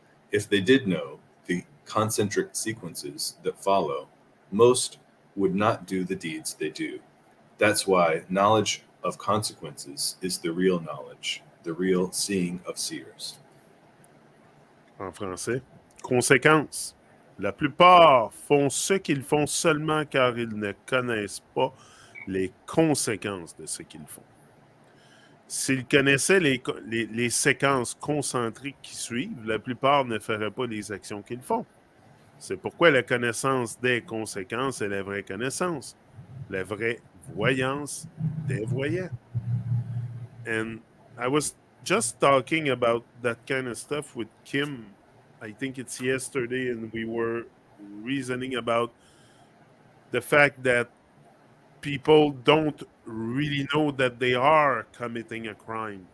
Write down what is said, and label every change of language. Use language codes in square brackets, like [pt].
[en] If they did know the concentric sequences that follow, most would not do the deeds they do. That's why knowledge of consequences is the real knowledge, the real seeing of seers. [fr] En français. Conséquence. La plupart font ce qu'ils font seulement car ils ne connaissent pas les conséquences de ce qu'ils font. S'ils connaissaient les séquences concentriques qui suivent, la plupart ne feraient pas les actions qu'ils font. C'est pourquoi la connaissance des conséquences est la vraie connaissance, la vraie voyance des voyants. [en] And I was just talking about that kind of stuff with Kim. I think it's yesterday, and we were reasoning about the fact that people don't really know that they are committing a crime.